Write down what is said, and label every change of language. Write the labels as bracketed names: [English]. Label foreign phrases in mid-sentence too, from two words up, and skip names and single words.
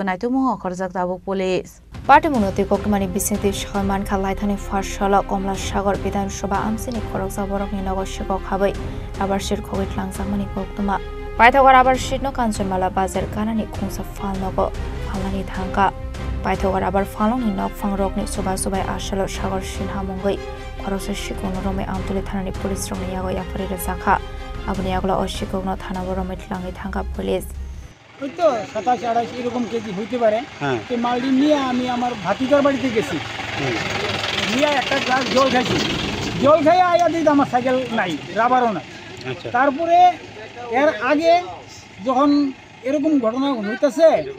[Kok Borok] naitumo khorjak dabo pulis party munate kokmani bisete Salman khalai thani Farsalo Komla Sagar Bidhan Sabha amsini khorok saborok ni nago shiko khabai [English] rabar sit [Kok Borok] khogit langsangmani koktuma paithogar [English] rabar sit [Kok Borok] no Kanchanmala bazar kanani khongsa fal nago falani thangka paithogar rabar falong ni nok fangrok ni sobai asalo sagar sin hamongai Khoroksa shikongno romai amtali thanani pulis rong yago yafarai resakha aboni agla oshikongno thana boromai tlangai thangka pulis [Bangla] ওই তো 27-28 এরকম কেজি হইতে পারে যে মালটি নিয়ে আমি আমার ভাতিজার বাড়িতে গেছি নিয়ে একটা গ্লাস জল খাইছি জল খাইয়া আয়া দিই আমার সাইকেল নাই রাবারও নাই তারপরে এর আগে যখন এরকম ঘটনা হইতাছে